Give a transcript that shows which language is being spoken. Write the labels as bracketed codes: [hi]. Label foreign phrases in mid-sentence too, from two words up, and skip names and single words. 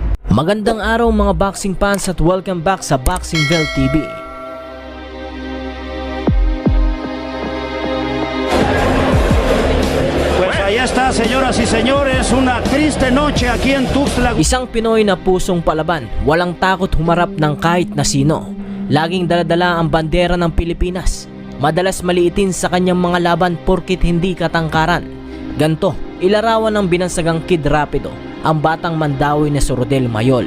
[tl] Magandang araw mga [en] boxing fans [tl] at [en] welcome back [tl] sa Boxing Bell TV. [es] Pues ahí está, señoras y señores, una triste noche aquí en Tuxtla. [tl] Isang Pinoy na pusong palaban, walang takot humarap ng kahit na sino. Laging daladala ang bandera ng Pilipinas. Madalas maliitin sa kanyang mga laban porkit hindi katangkaran. Ganto, ilarawan ng binansagang Kid Rapido, ang batang Mandawi na si Rodel Mayol.